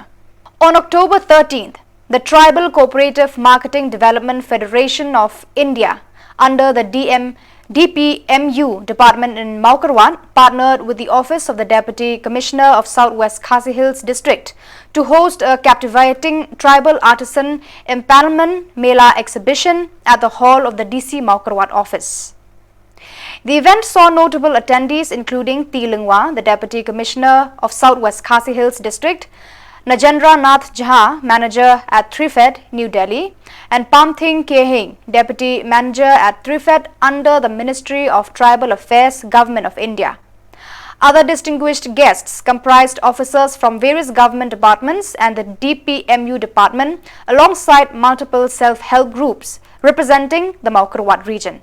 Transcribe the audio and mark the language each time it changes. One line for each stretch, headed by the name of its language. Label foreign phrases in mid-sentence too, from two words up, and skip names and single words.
English: On October 13th, the Tribal Cooperative Marketing Development Federation of India under the dbmnTv department in Maukarwat partnered with the Office of the Deputy Commissioner of Southwest Khasi Hills District to host a captivating tribal artisan empanelment Mela exhibition at the hall of the DC Maukarwat office. The event saw notable attendees including Tilingwa, the Deputy Commissioner of Southwest Khasi Hills District, Najendra Nath Jha, Manager at Trifed, New Delhi, and Pamthing Kehing, Deputy Manager at Trifed under the Ministry of Tribal Affairs, Government of India. Other distinguished guests comprised officers from various government departments and the DPMU department, alongside multiple self-help groups representing the Maukarwat region.